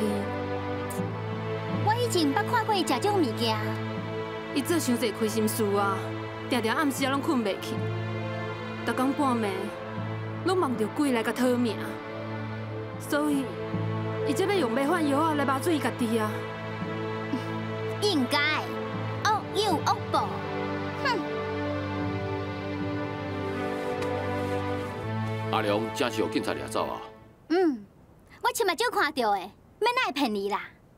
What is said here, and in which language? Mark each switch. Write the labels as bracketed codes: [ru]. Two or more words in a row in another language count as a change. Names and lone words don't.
[nan] 我以前捌看过伊食这种物件。伊做伤侪亏心事啊，定定暗时啊拢困袂去。逐工半暝，拢梦着鬼来甲讨命，所以伊才要用袂犯药仔来麻醉伊家己啊。应该，恶有恶报。哼！阿良真是互警察掠走啊？我亲目睭看到的，免哪会骗你啦？